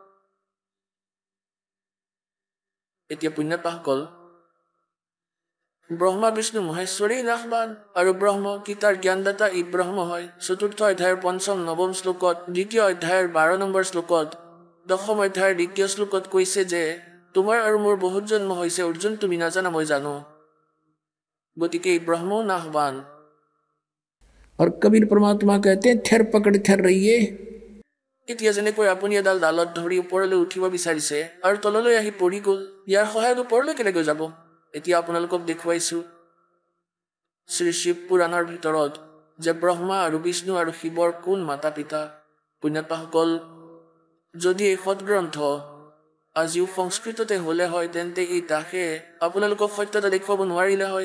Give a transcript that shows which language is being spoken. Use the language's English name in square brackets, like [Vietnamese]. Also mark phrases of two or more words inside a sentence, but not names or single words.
[Assamese] এতিয়া পুণ্যপাসকল ব্ৰহ্মা বিষ্ণু মহেশ্বৰেই নাহৱান আৰু ব্ৰহ্ম গীতাৰ জ্ঞানদাতা ই ব্ৰহ্ম হয় 4ৰ্থ অধ্যায়ৰ 5ম 9ম শ্লোকত 2য় অধ্যায়ৰ 12 নম্বৰ শ্লোকত 10ম অধ্যায়ৰ 2য় শ্লোকত কৈছে যে তোমাৰ আৰু মোৰ বহুত জন্ম হৈছে অৰ্জুন তুমি নাজানা মই জানো গতিকে ই ব্ৰহ্ম নাহৱান [Hindi] और कबीर परमात्मा कहते हैं थेर पकड़ थेर रहिए [Assamese] এতিয়া যেনেকৈ আপুনি এডাল ডালত ধৰি ওপৰলৈ উঠিব বিচাৰিছে আৰু তললৈ আহি পৰি গ'ল, ইয়াৰ সহায়ত ওপৰলৈ কেনেকৈ যাব? এতিয়া আপোনালোকক দেখুৱাইছো শ্ৰী শিৱ পুৰাণৰ ভিতৰত যে ব্ৰহ্মা আৰু বিষ্ণু আৰু শিৱৰ কোন মাতা পিতা। পুণ্যাত্মাসকল, যদি এই সৎগ্ৰন্থ আজিও সংস্কৃততে হ'লে হয় তেন্তে এই দাসে আপোনালোকক সত্যতা দেখুৱাব নোৱাৰিলে হয়।